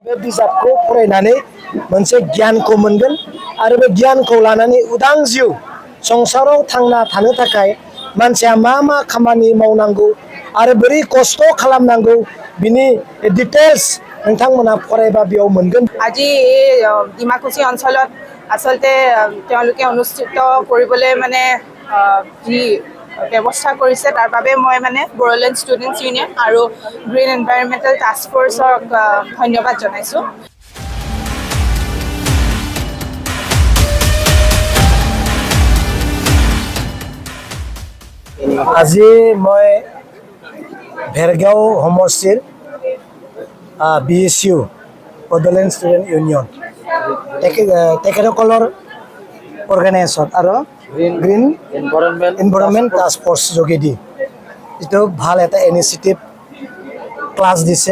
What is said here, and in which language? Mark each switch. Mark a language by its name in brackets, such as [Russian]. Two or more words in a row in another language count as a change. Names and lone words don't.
[Bodo] बे बिजाबखौ फरायनानै मोनसे गियानखौ मोनगोन आरो बे गियानखौ लानानै उदां जिउ संसाराव थांना थानो थाखाय मानसिया मा मा खामानि मावनांगौ आरो बोरै खस्थ' खालामनांगौ बिनि डिटेल्स नोंथांमोना फरायबा बेयाव मोनगोन। [Assamese] আজি এই ডিমাকুছী অঞ্চলত আচলতে তেওঁলোকে অনুষ্ঠিত কৰিবলৈ মানে যি ব্যৱস্থা কৰিছে তাৰ বাবে মই মানে বড়োলেণ্ড ষ্টুডেণ্টছ ইউনিয়ন আৰু গ্ৰীণ এনভাইৰনমেণ্টেল টাস্ক ফ'ৰ্চক ধন্যবাদ জনাইছোঁ। আজি মই ভেৰগাঁও সমষ্টিৰ BSU বড়োলেণ্ড ষ্টুডেণ্ট ইউনিয়ন তেখেতসকলৰ অৰ্গেনাইজেশ্যন আৰু গ্ৰীণ এনভাইৰনমেণ্ট টাস্ক ফ'ৰ্চ যোগেদি যিটো ভাল এটা ইনিচিয়েটিভ ক্লাছ দিছে।